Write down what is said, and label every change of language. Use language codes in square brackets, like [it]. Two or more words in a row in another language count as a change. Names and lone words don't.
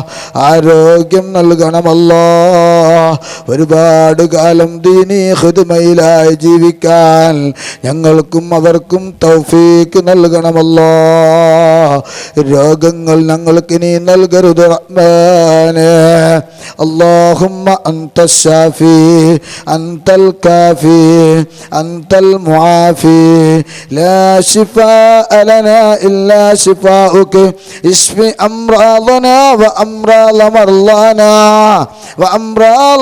[ml] ആരോഗ്യം നൽകണം അല്ലാഹ്. ഒരുപാട് കാലം ദീനീ ഖിദ്മയിലായി ജീവിക്കാൻ ഞങ്ങൾക്കും അവർക്കും തൗഫീക്ക് നൽകണം അല്ലാഹ്. രോഗങ്ങൾ ഞങ്ങൾക്ക് നീ നൽകരുത് റഹ്മാനേ. [ar] اللهم أنت الشافي أنت الكافي أنت المعافي لا شفاء لنا إلا شفاؤك اشف أمراضنا وأمراض مرضانا وأمراض